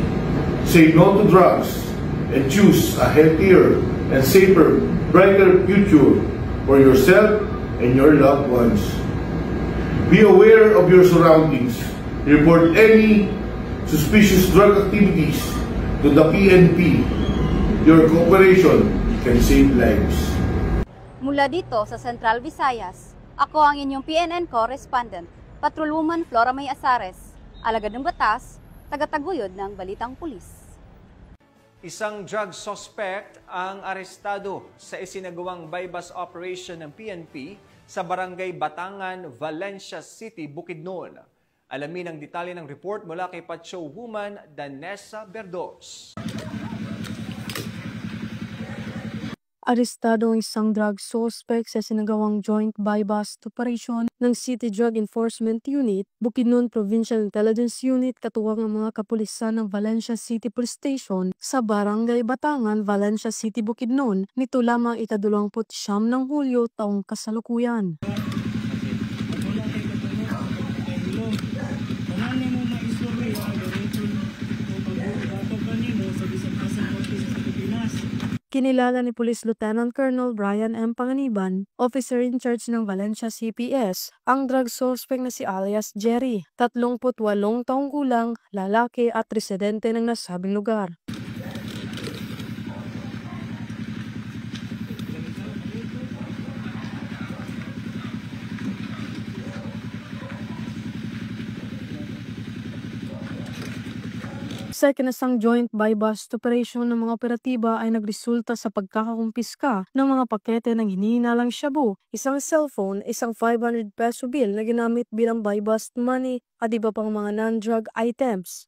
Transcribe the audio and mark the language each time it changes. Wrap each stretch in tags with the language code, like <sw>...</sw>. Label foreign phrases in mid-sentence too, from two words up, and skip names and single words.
<en>Say no to drugs and choose a healthier and safer, brighter future for yourself and your loved ones. Be aware of your surroundings. Report any suspicious drug activities to the PNP. Your cooperation can save lives.</en> <tl>Mula dito sa Central Visayas, ako ang inyong PNN correspondent, Patrolwoman Flora May Azares, alagad ng batas, tagataguyod ng Balitang Pulis. Isang drug suspect ang arestado sa isinagawang</tl> <en>bypass operation</en> <tl>ng PNP sa Barangay Batangan, Valencia City, Bukidnon. Alamin ang detalye ng report mula kay Patrol Woman Danessa Berdos. Arestado ang isang drug suspect sa sinagawang</tl> <en>joint bypass operation</en> <tl>ng City Drug Enforcement Unit, Bukidnon Provincial Intelligence Unit katuwang ang mga kapulisan ng Valencia City Police Station sa Barangay Batangan, Valencia City, Bukidnon nito lamang ika-29 ng Hulyo taong kasalukuyan. Kinilala ni Police Lieutenant Colonel Brian M. Panganiban,</tl> <en>officer in charge</en> <tl>ng Valencia CPS, ang drug suspect na si alias Jerry, 38 taong gulang, lalaki at residente ng nasabing lugar. Sa ikinasang</tl> <en>joint bypass operation</en> <tl>ng mga operatiba ay nagresulta sa pagkakakumpiska ng mga pakete ng hinihinalang shabu, isang cellphone, isang 500</tl> <en>peso bill</en> <tl>na ginamit bilang</tl> <en>bypass money</en> <tl>at iba pang mga</tl> <en>non-drug items.</en>